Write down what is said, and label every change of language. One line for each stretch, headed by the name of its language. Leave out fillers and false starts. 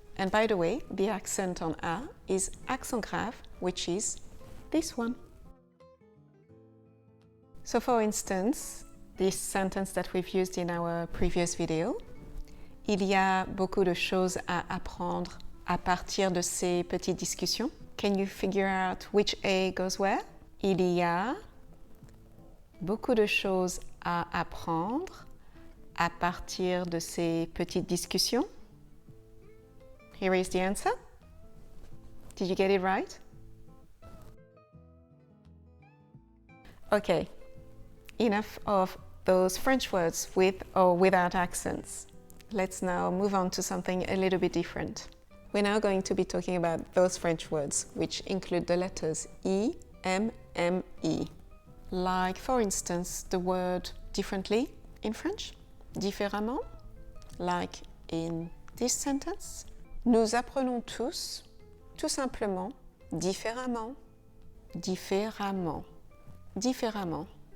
English: And by the way, the accent on a is accent grave, which is this one. So for instance, this sentence that we've used in our previous video,
French: il y a beaucoup de choses à apprendre à partir de ces petites discussions.
English: Can you figure out which A goes where?
French: Il y a beaucoup de choses à apprendre à partir de ces petites discussions.
English: Here is the answer. Did you get it right? Okay, enough of those French words with or without accents. Let's now move on to something a little bit different. We're now going to be talking about those French words which include the letters E, M, M, E. Like, for instance, the word differently in French, différemment, like in this sentence.
French: Nous apprenons tous, tout simplement, différemment, différemment, différemment.